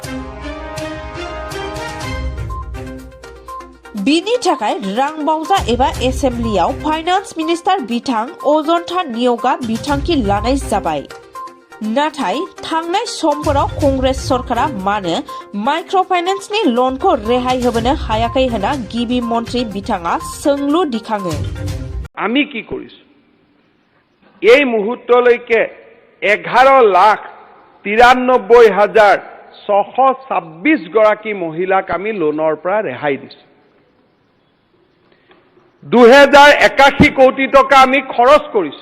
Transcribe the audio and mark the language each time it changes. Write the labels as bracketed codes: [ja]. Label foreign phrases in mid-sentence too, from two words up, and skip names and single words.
[brx] बिनि थाखाय रां बावजा एबा एसेम्ब्लियाव [en] finance minister [brx] बिथां अजन्ता निय'गआ बिथांखि लानाय जाबाय। नाथाय थांनाय समफोराव कंग्रेस सरकारा मानो [en] micro finance [brx] लनखौ रेहाय होबोनो हायाखै होनना गिबि मन्त्रि बिथाङा सोंलु दिखाङो। [as] আমি কি কৰিছো এই মুহূৰ্তলৈকে 11,93,626 গৰাকী মহিলাক আমি লোনৰ পৰা ৰেহাই দিছো। 2,081 কোটি টকা আমি খৰচ কৰিছো।